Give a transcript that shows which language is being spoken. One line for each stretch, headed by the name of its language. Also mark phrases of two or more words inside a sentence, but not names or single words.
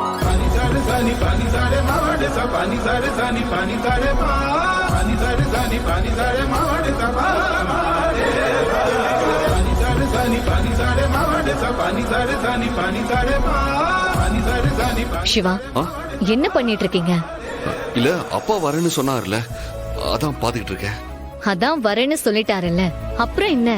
Tamil: pani pani sare ma de sa pani sare pa pani sare pani சிவா ஆ? என்ன பண்ணிட்டு இருக்கீங்க? இல்ல அப்பா வரேன்னு சொன்னார்ல, அதான் பாத்துக்கிட்டு இருக்கேன். அதான் வரேன்னு சொல்லிட்டாருல்ல, அப்புறம் என்ன?